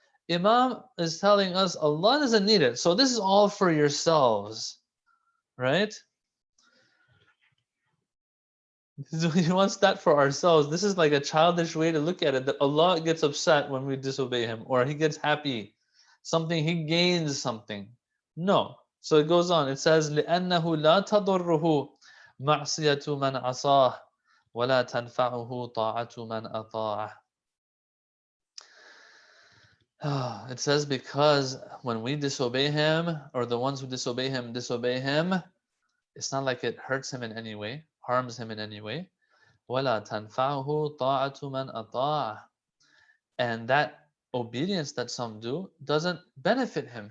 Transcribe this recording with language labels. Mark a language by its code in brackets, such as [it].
[en] Imam is telling us Allah doesn't need it. So this is all for yourselves, right? He wants that for ourselves. This is like a childish way to look at it, that Allah gets upset when we disobey Him, or He gets happy. He gains something. No. So it goes on. It says, [ar] لِأَنَّهُ لَا تَضُرُّهُ مَعْصِيَةُ مَنْ عَصَاهُ وَلَا تَنْفَعُهُ طَاعَةُ مَنْ أَطَاعَهُ. [en] It says, because when we disobey Him, or the ones who disobey Him, it's not like it hurts Him in any way, harms Him in any way. [ar] وَلَا تَنْفَعُهُ طَاعَةُ مَنْ أَطَاعَهُ. [en] And that obedience that some do doesn't benefit him.